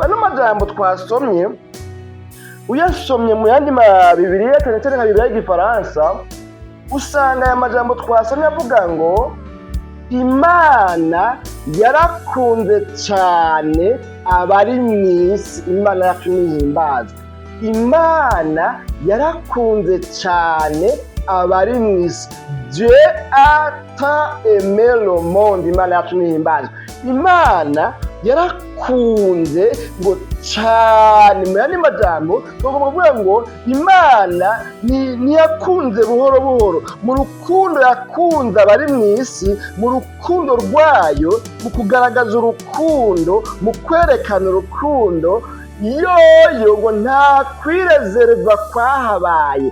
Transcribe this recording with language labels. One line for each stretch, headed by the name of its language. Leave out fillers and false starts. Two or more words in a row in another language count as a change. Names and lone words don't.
Kinyarwanda: Ano majambo twasomye uyasomye mu yandi Bibiliya, cyane cyane nka Bibiliya y'Igifaransa, usanga aya majambo twasomye avuga ngo Imana yarakunze cyane abari mu isi. Imana yacu nihimbazwa. Imana yarakunze cyane abari mu isi.
French: Dieu a tant aimé le monde.
Kinyarwanda: Imana yacu nihimbazwa. Imana yarakunze ngo cyane. Mu yandi majambo tugomba kuvuga ngo Imana ntiyakunze buhoro buhoro. Mu rukundo yakunze abari mu isi, mu rukundo rwayo, mu kugaragaza urukundo, mu kwerekana urukundo, yoyo ngo nta kwirezereza kwahabaye.